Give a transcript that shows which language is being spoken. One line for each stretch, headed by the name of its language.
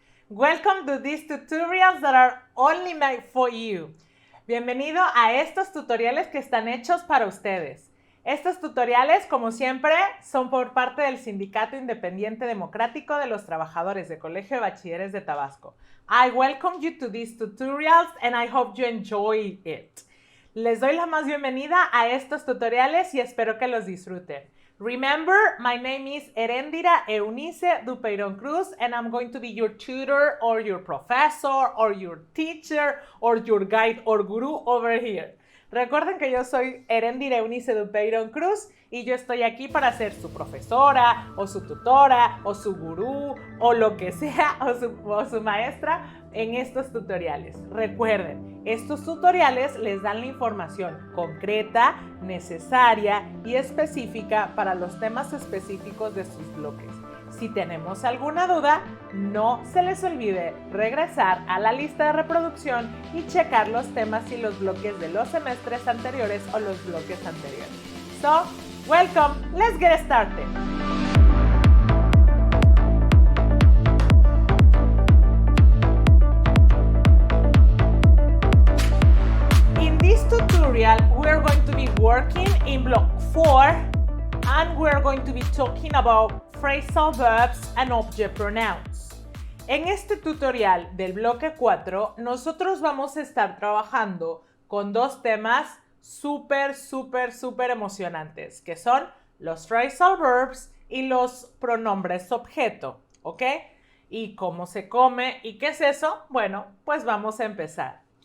English: Welcome to these tutorials that are only made for you.
Spanish: Bienvenido a estos tutoriales que están hechos para ustedes. Estos tutoriales, como siempre, son por parte del Sindicato Independiente Democrático de los Trabajadores de Colegio de Bachilleres de Tabasco.
English: I welcome you to these tutorials and I hope you enjoy it.
Spanish: Les doy la más bienvenida a estos tutoriales y espero que los disfruten.
English: Remember, my name is Erendira Eunice Dupeyron Cruz and I'm going to be your tutor or your professor or your teacher or your guide or guru over here.
Spanish: Recuerden que yo soy Erendira Eunice Dupeyron Cruz y yo estoy aquí para ser su profesora o su tutora o su gurú o lo que sea o su maestra en estos tutoriales. Recuerden, estos tutoriales les dan la información concreta, necesaria y específica para los temas específicos de sus bloques. Si tenemos alguna duda, no se les olvide regresar a la lista de reproducción y checar los temas y los bloques de los semestres anteriores o los bloques anteriores.
English: So, welcome, let's get started. In this tutorial, we're going to be working in block 4 and we're going to be talking about phrasal verbs and object pronouns.
Spanish: En este tutorial del bloque 4, nosotros vamos a estar trabajando con dos temas súper emocionantes, que son los phrasal verbs y los pronombres objeto, ¿ok? ¿Y cómo se come? ¿Y qué es eso? Bueno, pues vamos a empezar.